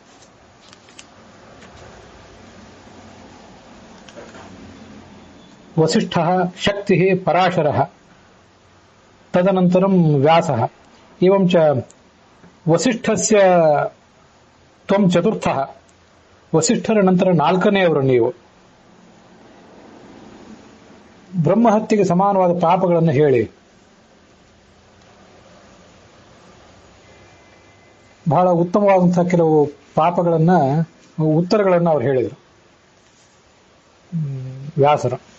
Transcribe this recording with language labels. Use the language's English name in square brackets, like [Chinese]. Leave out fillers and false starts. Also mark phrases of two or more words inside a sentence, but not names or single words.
[Sanskrit] वसिष्ठः शक्तिः पराशरः तदनन्तरं व्यासः एवं च वसिष्ठस्य त्वं चतुर्थः, [Kannada] ವಸಿಷ್ಠರ ನಂತರ 4ನೇಯವರು ನೀವು. ಬ್ರಹ್ಮಹತ್ಯೆಗೆ ಸಮಾನವಾದ ಪಾಪಗಳನ್ನು ಹೇಳಿ. ಬಹಳ ಉತ್ತಮವಾದಂತಹ ಕೆಲವು ಪಾಪಗಳನ್ನ ಉತ್ತರಗಳನ್ನು ಅವರು ಹೇಳಿದರು ವ್ಯಾಸರು.